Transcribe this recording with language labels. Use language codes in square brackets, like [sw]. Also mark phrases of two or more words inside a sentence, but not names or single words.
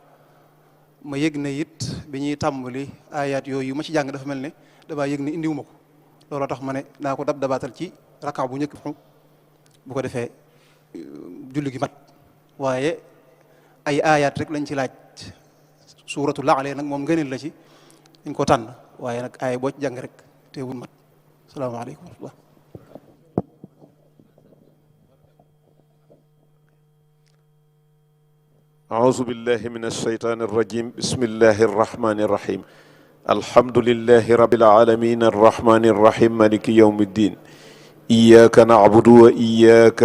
[wo] ma yëg na it bi ñuy tàmbali aayaat yooyu ma ci jàng dafa mel ne damaa yëg ne indiwuma ko looloo tax ma ne naa ko dabaatal ci rakka bu njëkk bu ko defee julli gi mat waaye ay aayaat rek lañ ci laaj. suuratu La'la nag moom ngëneel la ci dañ ko tànn waaye nag aaya boo ci jàng rek teewul mat. [ar] السلام عليكم ورحمة الله. أعوذ بالله من الشيطان الرجيم بسم الله الرحمن الرحيم الحمد لله رب العالمين الرحمن الرحيم مالك يوم الدين إياك نعبد وإياك